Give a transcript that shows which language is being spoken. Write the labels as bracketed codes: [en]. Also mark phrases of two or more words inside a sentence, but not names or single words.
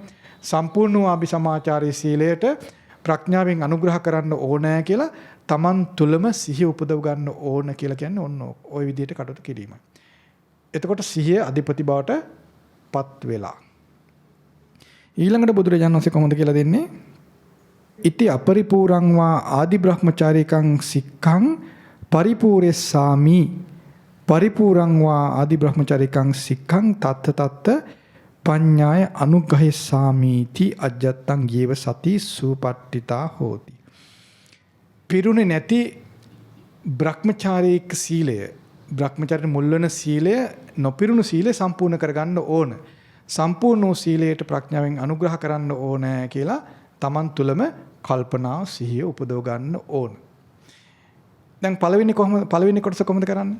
[si] සම්පූර්ණ වූ ආභිසමාචාරයේ සීලයට ප්‍රඥාවෙන් අනුග්‍රහ කරන්න ඕනෑ කියලා Taman තුලම සිහිය උපදව ගන්න ඕන කියලා කියන්නේ ඔන්න ඔය විදිහට කටයුතු කිරීමයි. එතකොට සිහිය අධිපති බවට පත් වෙලා. ඊළඟට බුදුරජාණන් වහන්සේ කොහොමද කියලා දෙන්නේ? [pi] ඉති අපරිපූරං වා ආදි බ්‍රහ්මචාරිකං සික්ඛං පරිපූර්ෙස්සාමි පරිපූරං වා ආදි බ්‍රහ්මචාරිකං සික්ඛං තත්ත තත්ත පඤ්ඤාය අනුග්‍රහෙස්සාමි ති අජ්ජත්තං ජීව සති සුපට්ඨිතා හෝති. [si] පිරුණේ නැති බ්‍රහ්මචාරීක සීලය, බ්‍රහ්මචාරී මුල් වෙන සීලය, නොපිරුණු සීලය සම්පූර්ණ කරගන්න ඕන. සම්පූර්ණ වූ සීලයට ප්‍රඥාවෙන් අනුග්‍රහ කරන්න ඕන කියලා Taman තුලම කල්පනා සිහිය උපදව ගන්න ඕන. දැන් පළවෙනි කොටස කොහොමද කරන්නේ?